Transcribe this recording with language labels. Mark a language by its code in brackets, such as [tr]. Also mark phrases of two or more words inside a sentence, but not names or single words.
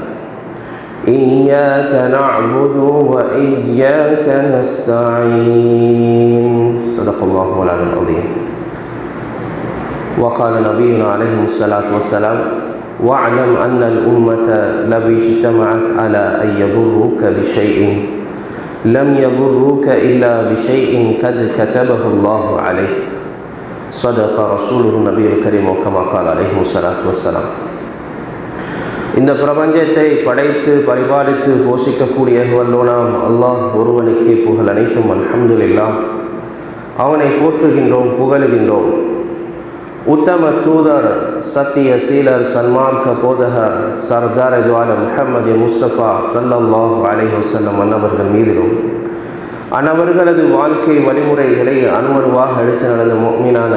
[ar] إياك نعبد وإياك نستعين صدق الله العلي العظيم وقال نبينا عليه الصلاة والسلام واعلم أن الأمة لو اجتمعت على أن يضروك بشيء لم يضروك إلا بشيء قد كتبه الله عليك صدق رسوله النبي الكريم كما قال عليه الصلاة والسلام. [ta] இந்த பிரபஞ்சத்தை படைத்து பரிபாலித்து போஷிக்கக்கூடிய வல்லோனாம் அல்லாஹ் ஒருவனுக்கே புகழ் அனைத்தும் அல்ஹம்துலில்லாஹ். அவனை போற்றுகின்றோம், புகழுகின்றோம். உத்தம தூதர், சத்திய சீலர், சன்மார்க்க போதகர், சர்தார் துஆலம் முஹம்மது முஸ்தபா [ar] صلى الله عليه وسلم [ta] அன்னவர்கள் மீதிலும் அன்னவர்களது வாழ்க்கை வழிமுறைகளை அணுவணுவாக எடுத்து நடந்த முஃமினான